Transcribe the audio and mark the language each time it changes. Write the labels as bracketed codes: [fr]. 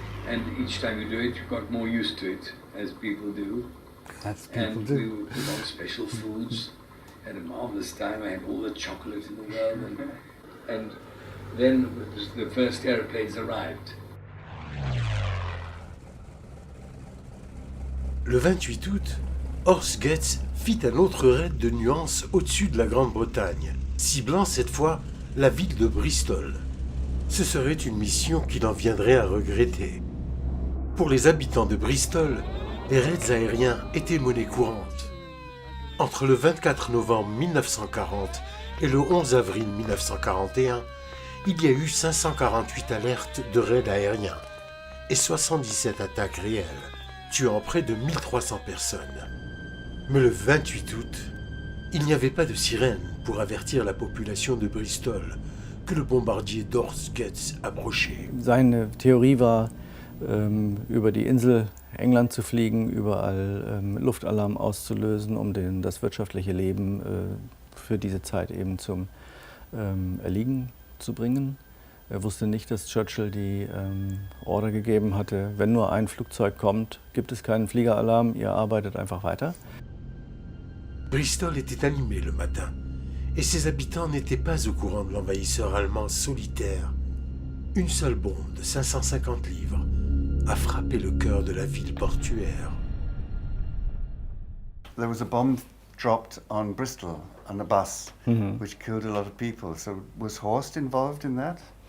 [en] And each time you do it, you got more used to it, as people do. And we were put on special foods. Had a marvelous time. I had all the chocolate in the world. And then the first airplanes arrived. [fr] Le 28 août, Horst Goetz fit un autre raid de nuances au-dessus de la Grande-Bretagne, ciblant cette fois la ville de Bristol. Ce serait une mission qu'il en viendrait à regretter. Pour les habitants de Bristol, les raids aériens étaient monnaie courante. Entre le 24 novembre 1940 et le 11 avril 1941, il y a eu 548 alertes de raids aériens et 77 attaques réelles, tuant près de 1300 personnes. Mais le 28 août, il n'y avait pas de sirène pour avertir la population de Bristol que le bombardier d'Horst Goetz approchait. [de] Seine Theorie war, über die Insel England zu fliegen, überall Luftalarm auszulösen, um das wirtschaftliche Leben für diese Zeit eben zum Erliegen zu bringen. Er wusste nicht, dass Churchill die Order gegeben hatte, wenn nur ein Flugzeug kommt, gibt es keinen Fliegeralarm, ihr arbeitet einfach weiter. [fr] Bristol était animé le matin, et ses habitants n'étaient pas au courant de l'envahisseur allemand solitaire. Une seule bombe de 550 livres a frappé le cœur de la ville portuaire. [en] There was a bomb dropped on Bristol on a bus, which killed a lot of people. So was Horst involved in that?